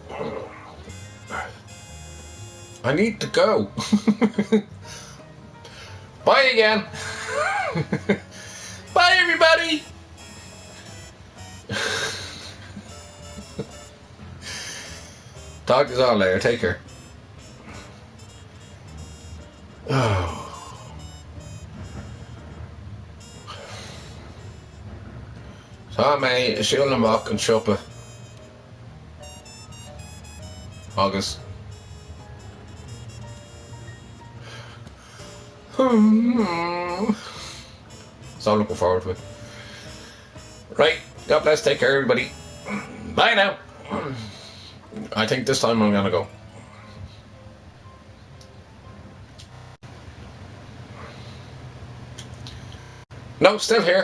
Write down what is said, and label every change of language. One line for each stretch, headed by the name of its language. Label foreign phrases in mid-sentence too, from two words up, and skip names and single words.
English: I need to go. Bye again. Bye everybody. Talk to you all later. Take care.
Irish: Oh. Tá mé siúil amach an siopa agus
English: so I'm looking forward to it. Right, God bless, take care everybody. Bye now. I think this time I'm gonna go. No, still here.